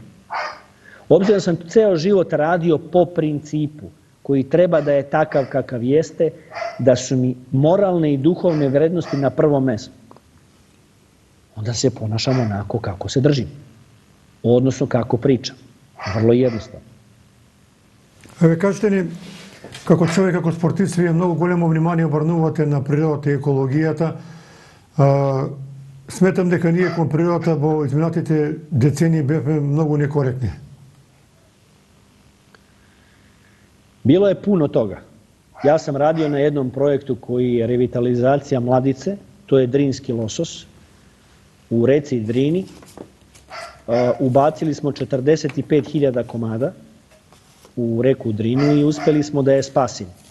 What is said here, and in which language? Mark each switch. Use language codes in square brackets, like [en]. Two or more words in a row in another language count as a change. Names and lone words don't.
[sr] Obzirom da sam ceo život radio po principu koji treba da je takav kakav jeste, da su mi moralne i duhovne vrednosti na prvom mestu, onda se ponašam onako kako se držim. Odnosno kako pričam. Vrlo jednostavno. [mk] Еве кажете ни, како човек, како спортист, вие многу големо внимание обрнувате на природата и екологијата. Сметам дека ние кон природата во изминатите децении бевме многу некоректни. [sr] Bilo je puno toga. Ja sam radio na jednom projektu koji je revitalizacija Mladice, to je drinski losos, u reci Drini. ubacili smo 45.000 komada u reku Drinu i uspeli smo da je spasimo.